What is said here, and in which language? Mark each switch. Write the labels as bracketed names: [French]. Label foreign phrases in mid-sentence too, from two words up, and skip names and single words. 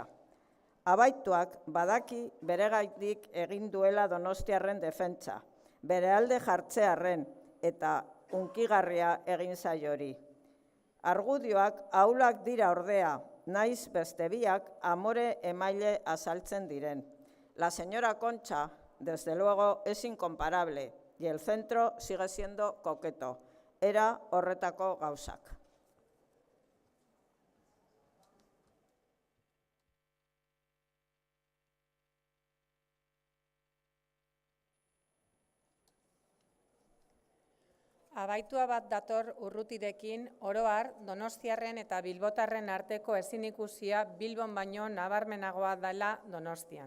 [Basque] Abaituak badaki bere gaitik egin duela Donostiarren defentsa, bere alde jartzearren eta hunkigarria egin zaiori. Argudioak ahulak dira ordea, naiz beste biak amore emaile azaltzen diren. [Spanish] La señora Concha, desde luego, es incomparable y el centro sigue siendo coqueto. [Basque] Era horretako gauzak. Abaitua bat dator Urrutirekin, oro har, Donostiarren eta Bilbotarren arteko ezinikusia Bilbon baino nabarmenagoa dela Donostian.